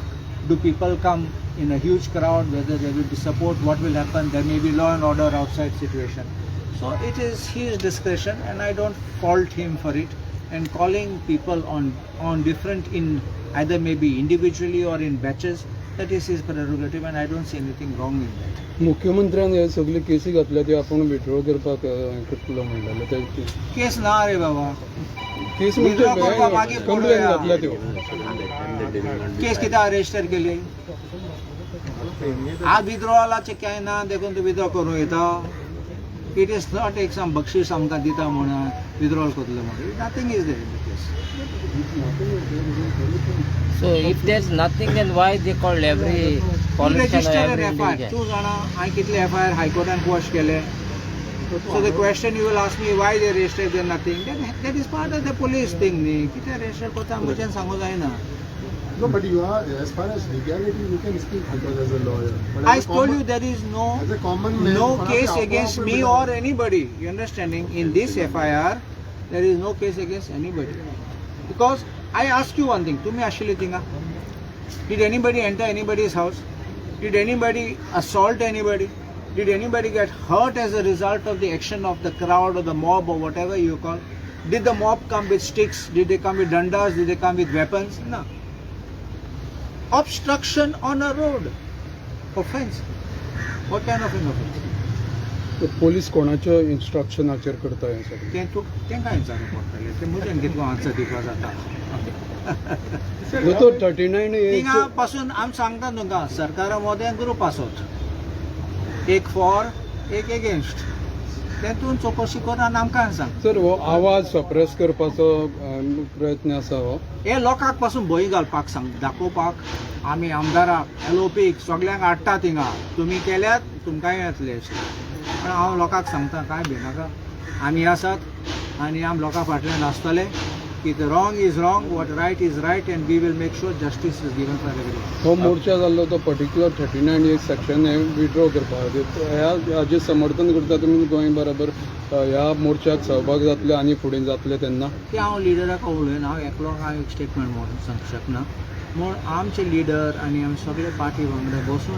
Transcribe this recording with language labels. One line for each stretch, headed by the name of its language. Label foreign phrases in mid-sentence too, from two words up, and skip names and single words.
English: Do people come in a huge crowd, whether they will support, what will happen? There may be law and order outside situation. So it is his discretion and I don't fault him for it. And calling people on different in either maybe individually or in batches, that is his prerogative and I don't see anything wrong in that.
Konkani: मुख्यमंत्र्यान हे सगळे केसी घातल्या ते आपण विड्रॉ करपाक करतलो म्हणलेले. केस ना रे बाबा. केस withdraw करपाक मागीर कंप्लेन घातल्या त्यो. केस कित्याक रजिस्टर केली? आज विथड्रॉलाचे कांय ना देखून तूं विथड्रॉ करूं येता.
English: it is not
Konkani: एक सम बक्षीस आमकां दिता म्हणून विथड्रॉल करतलो म्हणून.
English: Nothing is there in the case. So if there's nothing, then why they called every politician or every individual?
Konkani: तूं जाणा हांवें कितले एफआयआर हायकोर्टान क्वॉश केले.
English: So the question you will ask me why they arrested them nothing. That is part of the police thing.
Konkani: न्ही कितें arrested करता म्हज्यान सांगूं जायना.
English: No, but you are, as far as legality, you can speak because as a lawyer. But I as a told common- you there is as a common man, no
Konkani: कोणाचे
English: case
Konkani: आपोआप
English: against me
Konkani: बिना-
English: or anybody. You understanding? In this FIR, there is no case against anybody. Because I ask you one thing.
Konkani: तुम्ही आशिल्ले थिंगा?
English: Did anybody enter anybody's house? Did anybody assault anybody? Did anybody get hurt as a result of the action of the crowd or the mob or whatever you call? Did the mob come with sticks? Did they come with dandas? Did they come with weapons? No. Obstruction on a road. Offense. What kind of an offense?
Konkani: पोलीस कोणाच्या इन्स्ट्रक्शनाचेर करता हें सगळें तेंकां विचारूंक पडटलें तें म्हज्यान कितलो आन्सर दिवपा जाता तो 39A थिंगा पासून आमी सांगता तुमकां सरकारा मोदें ग्रूप आसत एक फॉर एक एगेन्स्ट तेतून चवकशी कर आनी आमकां सांग सर हो आवाज सप्रेस करपाचो प्रयत्न आसा हो हे लोकांक पासून भंय घालपाक सांग दाखोवपाक आमी आमदाराक एलओपीक सगल्यांक हाडटा थिंगा तुमी केल्यात तुमकांय येतले अशें पण हांव लोकांक सांगता काय भिनाका आमी आसात आनी आमी लोकां फाटल्यान आसतले की
English: the wrong is wrong what right is right and we will make sure justice is given for everyone
Konkani: हो मोर्चा जाल्लो तो पर्टिक्युलर 39A सेक्शन हे विड्रॉ करपाक हाजें समर्थन करता तुमी गोंय बरोबर ह्या मोर्चाक सहभाग जातले आनी फुडें जातले तेन्ना ते हांव लिडराक उलयन हांव एकलो कांय एक स्टेटमेंट म्हणून सांगूंक शकना म्हूण आमचे लिडर आनी आमी सगळे पार्टी वांगडा बसून